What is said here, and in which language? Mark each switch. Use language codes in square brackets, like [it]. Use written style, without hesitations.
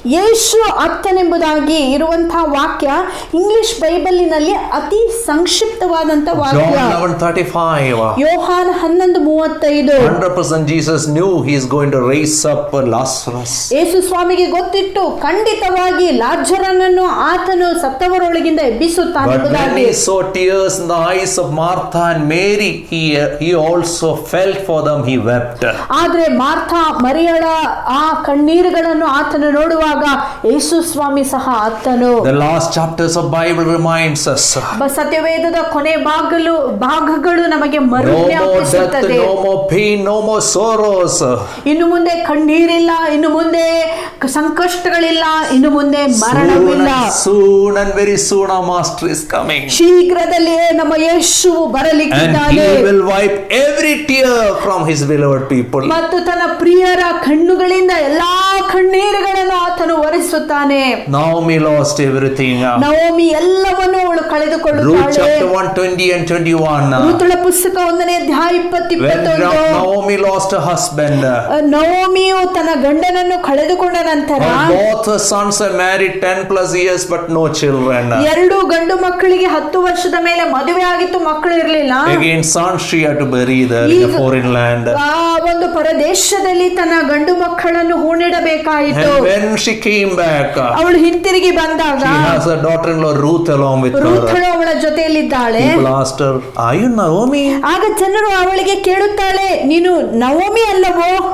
[kn] ಯೇಸು ಅತ್ತನೆಂಬುದಾಗಿ ಇರುವಂತಹ ವಾಕ್ಯ ಇಂಗ್ಲಿಷ್ ಬೈಬಲಿನಲ್ಲಿ ಅತಿ ಸಂಕ್ಷಿಪ್ತವಾದಂತ ವಾಕ್ಯ. [en] John 11:35. [kn] ಯೋಹಾನ 11:35. [en] 100% Jesus knew he is going to raise up Lazarus. [kn] ಯೇಸು ಸ್ವಾಮಿಗೆ ಗೊತ್ತಿತ್ತು ಖಂಡಿತವಾಗಿ ಲಾಜರನನ್ನು ಆತನು ಸತ್ತವರೊಳಗಿಂದ ಎಬ್ಬಿಸುತ್ತಾನೆ [en] But when [kn] ಎಂಬುದಾಗಿ. [en] he saw tears in the eyes of Martha and Mary, he also felt for them, he wept. [kn] ಆದ್ರೆ ಮಾರ್ಥ ಮರಿಯಳ ಆ ಕಣ್ಣೀರುಗಳನ್ನು ಆತನು ನೋಡುವಾಗ ಯೇಸು ಸ್ವಾಮಿ ಸಹ ಅತ್ತನು. [en] The last chapters of Bible reminds us. [kn] ಸತ್ಯವೇದದ ಕೊನೆ ಭಾಗಗಳು ನಮಗೆ [en] No more death, [kn] ಮರುಜ್ಞಾಪಿಸುತ್ತದೆ. [en] no more pain, no more sorrows. [kn] ಇನ್ನು ಮುಂದೆ ಕಣ್ಣೀರಿಲ್ಲ, ಇನ್ನು ಮುಂದೆ ಸಂಕಷ್ಟಗಳಿಲ್ಲ, ಇನ್ನು ಮುಂದೆ ಮರಣವಿಲ್ಲ. [en] Soon and very soon our master is coming. [kn] ಶೀಘ್ರದಲ್ಲಿಯೇ ನಮ್ಮ ಯೇಸುವು [en] And [kn] ಬರಲಿಕ್ಕಿದ್ದಾನೆ. [en] he will wipe every tear from his beloved people. [kn] ಮತ್ತು ತನ್ನ ಪ್ರಿಯರ ಕಣ್ಣುಗಳಿಂದ ಎಲ್ಲಾ ಕಣ್ಣೀರುಗಳನ್ನು ಆತನು ಒರೆಸಿ ಪ್ರಾರಂಭಿಸುತ್ತಾನೆ. [en] Naomi lost everything. [kn] ನವೋಮಿ ಎಲ್ಲವನ್ನೂ ಅವಳು [en] Ruth [kn] ಕಳೆದುಕೊಳ್ಳುತ್ತಾಳೆ. [en] chapter 1:20 and 21. [kn] ಋತುಳ ಪುಸ್ತಕ 1ನೇ ಅಧ್ಯಾಯ 20-21. [en] When Naomi lost her husband, [kn] ನವೋಮಿಯು ತನ್ನ ಗಂಡನನ್ನು ಕಳೆದುಕೊಂಡ ನಂತರ [en] both her sons are married 10+ years but no children. [kn] ಎರಡು ಗಂಡು ಮಕ್ಕಳಿಗೆ 10 ವರ್ಷದ ಮೇಲೆ ಮದುವೆ ಆಗಿತ್ತು, ಮಕ್ಕಳು ಇರಲಿಲ್ಲ. [en] Again sons she had to bury there in a foreign land. [kn] ಆ ಒಂದು ಪರದೇಶದಲ್ಲಿ ತನ್ನ ಗಂಡು ಮಕ್ಕಳನ್ನು ಹೂಣಿಡಬೇಕಾಯಿತು. [en] And when she came back, [kn] ಅವಳು ಹಿಂತಿರುಗಿ ಬಂದಾಗ [en] she has her daughter-in-law Ruth along with her. [kn] ರೂಥಳು ಅವಳ ಜೊತೆಯಲ್ಲಿದ್ದಾಳೆ. [en] People asked her, "Are you Naomi?" [kn] ಆಗ ಜನರು ಅವಳಿಗೆ ಕೇಳುತ್ತಾಳೆ, ನೀನು ನವೋಮಿ ಅಲ್ಲವೋ?